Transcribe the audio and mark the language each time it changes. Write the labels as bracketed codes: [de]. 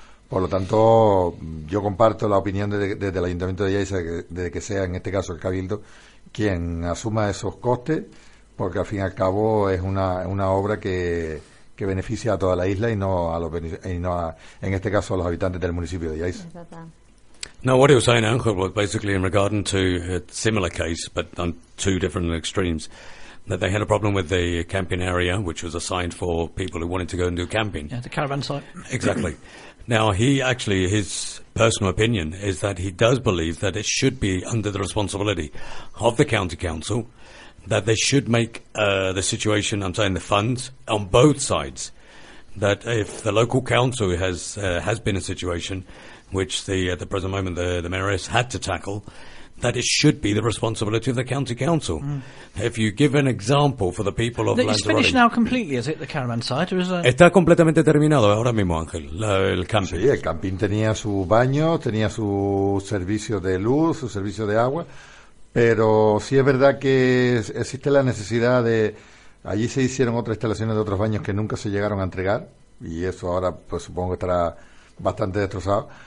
[es] Por lo tanto, yo comparto la opinión desde el Ayuntamiento de Lleida, de que sea en este caso el Cabildo quien asuma esos costes, porque al fin y al cabo es una obra que beneficia a toda la isla y no a los habitantes del municipio de Lleida. [en] Now, what he was saying, Uncle, was basically in regard to a similar case, but on two different extremes, that they had a problem with the camping area, which was assigned for people who wanted to go and do camping. Yeah, the caravan site. Exactly. Now, his personal opinion is that he does believe that it should be under the responsibility of the county council, that they should make the situation, I'm saying the funds, on both sides, that if the local council has been a situation which at the present moment the mayoress had to tackle, that it should be the responsibility of the county council. Mm. If you give an example for the people of Lanzarote... It's finished now completely, is it, the caravan site? Or is it... [es] Está completamente terminado ahora mismo, Ángel, el camping. Sí, el camping tenía su baño, tenía su servicio de luz, su servicio de agua, pero sí es verdad que existe la necesidad de... Allí se hicieron otras instalaciones de otros baños que nunca se llegaron a entregar, y eso ahora pues supongo que estará bastante destrozado.